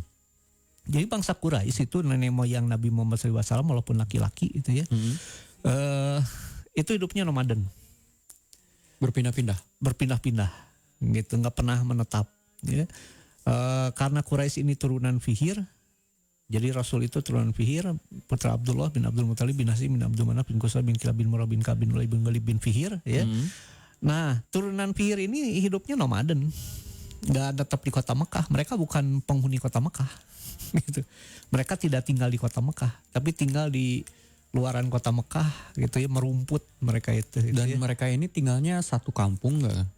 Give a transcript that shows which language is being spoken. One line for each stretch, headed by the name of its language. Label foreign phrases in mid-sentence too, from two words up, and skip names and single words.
Indonesian: Jadi bangsa Quraisy itu nenek moyang Nabi Muhammad SAW walaupun laki-laki itu ya, itu hidupnya nomaden, berpindah-pindah gitu, nggak pernah menetap ya. Karena Quraisy ini turunan Fihir, jadi Rasul itu turunan Fihir, putra Abdullah bin Abdul Muthalib bin Hasim bin Abdul Manaf bin Qusay bin Kilab bin Murrah bin Ka'b bin Lu'ay bin Ghalib bin Fihir ya. Nah, turunan Fihir ini hidupnya nomaden, nggak tetap di kota Mekah. Mereka bukan penghuni kota Mekah gitu. Mereka tidak tinggal di kota Mekah, tapi tinggal di luaran kota Mekah gitu ya, merumput mereka itu. Dan gitu ya. mereka ini tinggalnya satu kampung nggak?